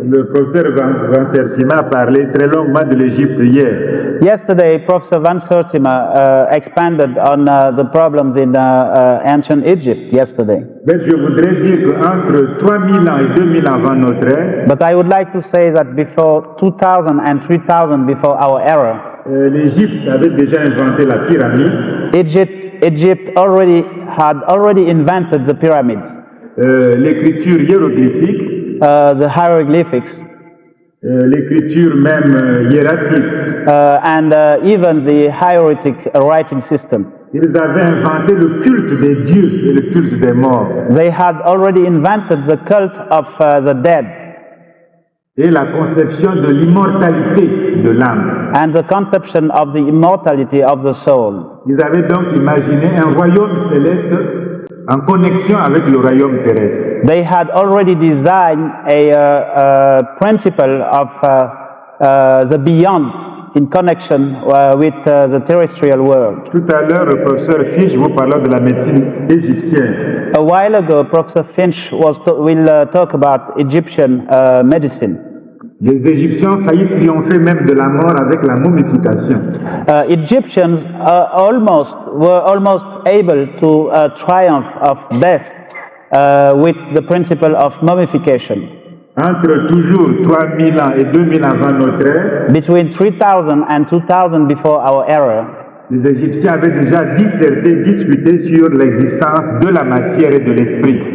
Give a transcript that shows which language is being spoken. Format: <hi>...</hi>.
<fr>Le professeur Van Sertima a parlé très longuement de l'Égypte hier.</fr> <en>Yesterday, Professor Van Sertima expanded on the problems in ancient Egypt yesterday.</en> <fr>Mais je voudrais dire qu'entre 3000 ans et 2000 ans avant notre ère,</fr> <en>but I would like to say that before 2000 and 3000 before our era,</en> <fr>l'Égypte avait déjà inventé la pyramide.</fr> <en>Egypt had already invented the pyramids.</en> <fr>L'écriture hiéroglyphique,</fr> <en>the hieroglyphics,</en> <fr>l'écriture même hiératique,</fr> <en>and even the hieratic writing system.</en> <fr>Ils avaient inventé le culte des dieux et le culte des morts.</fr> <en>They had already invented the cult of the dead.</en> <fr>Et la conception de l'immortalité de l'âme.</fr> <en>And the conception of the immortality of the soul.</en> <fr>Ils avaient donc imaginé un royaume céleste en connexion avec le royaume terrestre.</fr> <en>They had already designed a principle of the beyond in connection with the terrestrial world.</en> <fr>Tout à l'heure, le professeur Finch vous parla de la médecine égyptienne.</fr> <en>A while ago, Professor Finch will talk about Egyptian medicine.</en> <fr>Les Égyptiens failli triompher même de la mort avec la momification.</fr> <en>Egyptians were almost able to triumph of death with the principle of mummification.</en> <fr>Entre toujours 3000 ans et 2000 avant notre ère,</fr> <en>between 3000 and 2000 before our era,</en> <fr>les Égyptiens avaient déjà discuté sur l'existence de la matière et de l'esprit.</fr>